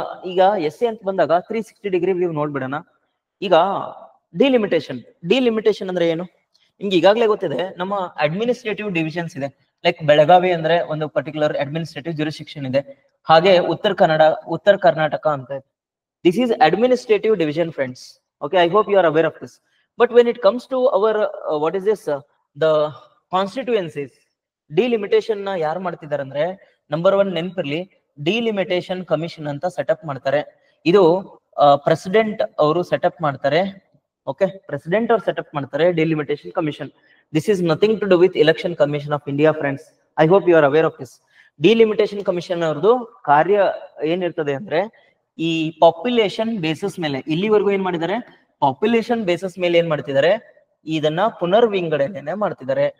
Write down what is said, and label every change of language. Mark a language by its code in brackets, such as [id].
[kn] ಈಗ ಎಸ್ಸೆ ಅಂತ ಬಂದಾಗ 360 ಡಿಗ್ರಿ ವ್ಯೂ ನೋಡ್ಬಿಡೋಣ. ಈಗ ಡಿಲಿಮಿಟೇಷನ್ ಅಂದ್ರೆ ಏನು ನಿಮ್ಗೆ ಈಗಾಗಲೇ ಗೊತ್ತಿದೆ. ನಮ್ಮ ಅಡ್ಮಿನಿಸ್ಟ್ರೇಟಿವ್ ಡಿವಿಷನ್ಸ್ ಇದೆ. ಲೈಕ್ ಬೆಳಗಾವಿ ಅಂದ್ರೆ ಒಂದು ಪರ್ಟಿಕ್ಯುಲರ್ ಅಡ್ಮಿನಿಸ್ಟ್ರೇಟಿವ್ ಜ್ಯೂರಿಸ್ಡಿಕ್ಷನ್ ಇದೆ. ಹಾಗೆ ಉತ್ತರ ಕರ್ನಾಟಕ ಅಂತ ಇದೆ. [en] This is administrative division friends. Okay, I hope you are aware of this. But when it comes to our what is this the constituencies, delimitation [kn] ನ ಯಾರು ಮಾಡ್ತಿದ್ದಾರೆ ಅಂದ್ರೆ, ನಂಬರ್ 1 ನೆನಪಿರ್ಲಿ, ಡಿಲಿಮಿಟೇಷನ್ ಕಮಿಷನ್ ಅಂತ ಸೆಟಪ್ ಮಾಡ್ತಾರೆ. ಇದು ಪ್ರೆಸಿಡೆಂಟ್ ಅವರು ಸೆಟಪ್ ಮಾಡ್ತಾರೆ. Okay, president ಅವ್ರು ಸೆಟಪ್ ಮಾಡ್ತಾರೆ delimitation commission. [en] This is nothing to do with election commission of India friends. I hope you are aware of this. [kn] Delimitation commission ಅವ್ರದ್ದು ಕಾರ್ಯ ಏನಿರ್ತದೆ ಅಂದ್ರೆ, ಈ ಪಾಪ್ಯುಲೇಷನ್ ಬೇಸಿಸ್ ಮೇಲೆ ಇಲ್ಲಿವರೆಗೂ ಏನ್ ಮಾಡಿದ್ದಾರೆ, ಪಾಪ್ಯುಲೇಷನ್ ಬೇಸಿಸ್ ಮೇಲೆ ಏನ್ ಮಾಡ್ತಿದ್ದಾರೆ, ಇದನ್ನ ಪುನರ್ ವಿಂಗಡಣೆ ಮಾಡ್ತಿದ್ದಾರೆ.